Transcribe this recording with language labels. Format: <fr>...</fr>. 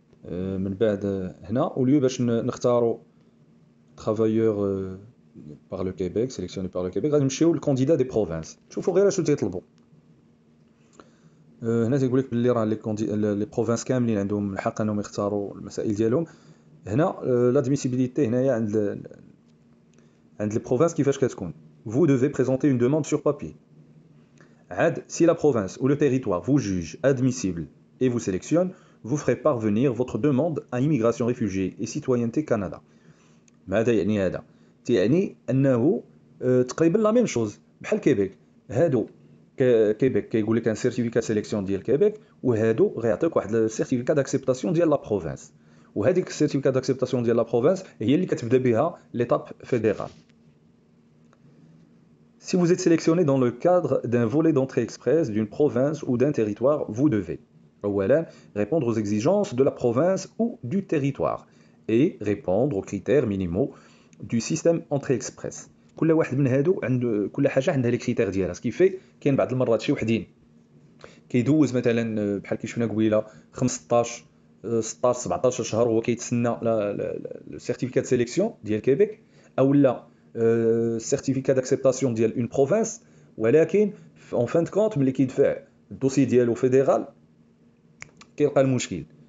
<ar>من بعد هنا اوليو باش نختاروا</ar> <fr>travailleurs par le Québec</fr> <ar>sélectionné par le Québec غادي نمشيو للكونديدا دي بروفانس. شوفوا غير شنو تيطلبوا هنا. تيقول لك باللي راه لي بروفانس كاملين عندهم الحق انهم يختاروا المسائل ديالهم. هنا لادميسيبيليتي هنايا عند لي بروفانس كيفاش كتكون.</ar> <fr>vous devez présenter une demande sur papier. عاد si la province ou le territoire vous juge admissible et vous sélectionne, vous ferez parvenir votre demande à Immigration Réfugiés et Citoyenneté Canada.</fr> <ar>ماذا يعني هذا؟ يعني انه تقريبا لا ميم شوز بحال كيبيك. هادو كيبيك كيقول لك ان سيرتيفيكا سيليكسيون ديال كيبيك، وهادو غيعطيوك واحد السيرتيفيكا داكسبتاسيون ديال لا بروفانس. وهذيك السيرتيفيكا داكسبتاسيون ديال لا بروفانس هي اللي كتبدا بها ليتاب فيدرال.</ar> <fr>Si vous êtes sélectionné dans le cadre d'un volet d'entrée express d'une province ou d'un territoire, vous devez أولاً répondre aux exigences de la province ou du territoire et répondre aux critères minimaux du système entrée express.</fr> <ar>كل واحد من هادو عند كل حاجه عندها لي كريتير ديالها. سكيفي كاين بعض المرات شي وحدين كيدوز مثلا بحال كي شفنا قبيله 15 16 17 شهر وهو كيتسنى السيرتيفيكات سيليكسيون ديال كيبيك او لا السيرتيفيكا داكسبتاسيون ديال اون بروفانس، ولكن اون فان كونط ملي كيدفع الدوسي ديالو فيدرال كيلقى المشكل.</ar>